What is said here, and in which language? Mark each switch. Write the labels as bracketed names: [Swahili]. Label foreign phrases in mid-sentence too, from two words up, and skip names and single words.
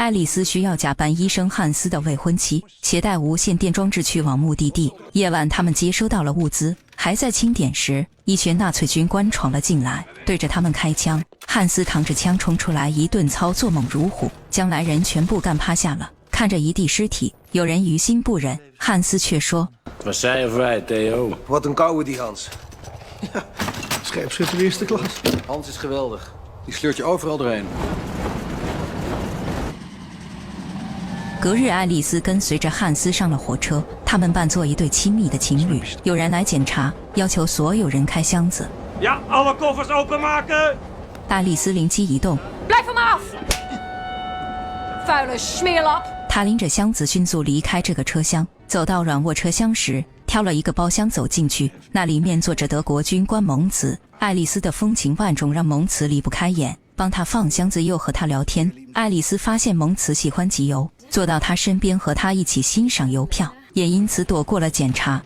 [Chinese] 爱丽丝需要假扮医生汉斯的未婚妻，携带无线电装置去往目的地。夜晚，他们接收到了物资，还在清点时，一群纳粹军官闯了进来，对着他们开枪。汉斯扛着枪冲出来，一顿操作猛如虎，将来人全部干趴下了。看着一地尸体，有人于心不忍，汉斯却说 [Dutch] Was zei je vrij, Theo? Wat een kouwe die Hans. Scherpschutter eerste klas. Hans is geweldig. Die sleurt je overal doorheen. [Chinese] 隔日，爱丽丝跟随着汉斯上了火车，他们扮作一对亲密的情侣。有人来检查，要求所有人开箱子。 [Dutch] Ja, alle koffers openmaken! [Chinese] 爱丽丝灵机一动， [Dutch] Blijf van me af! Vuile smeerlap! [Chinese] 她拎着箱子迅速离开这个车厢，走到软卧车厢时，挑了一个包厢走进去，那里面坐着德国军官蒙茨。爱丽丝的风情万种让蒙茨离不开眼，帮她放箱子又和她聊天。爱丽丝发现蒙茨喜欢集邮，坐到他身边和他一起欣赏邮票，也因此躲过了检查。